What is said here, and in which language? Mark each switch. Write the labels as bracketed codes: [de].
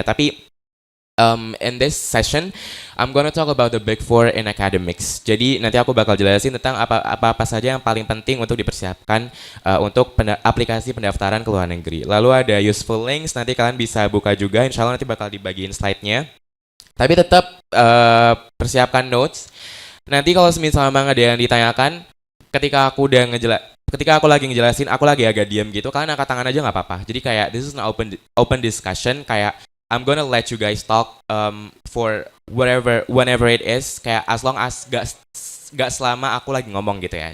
[en] Tapi in this session, I'm gonna talk about the Big Four in academics. [id] Jadi nanti aku bakal jelasin tentang apa saja yang paling penting untuk dipersiapkan untuk aplikasi pendaftaran ke luar negeri. Lalu ada useful links, nanti kalian bisa buka juga. Insya Allah nanti bakal dibagiin slide-nya. Tapi tetap persiapkan notes. Nanti kalau misalnya memang ada yang ditanyakan, ketika aku lagi ngejelasin, aku lagi agak diam gitu, kalian angkat tangan aja nggak apa-apa. [en] Jadi kayak this is an open discussion, kayak I'm gonna let you guys talk for whenever it is, kayak as long as [id] gak selama aku lagi ngomong gitu ya.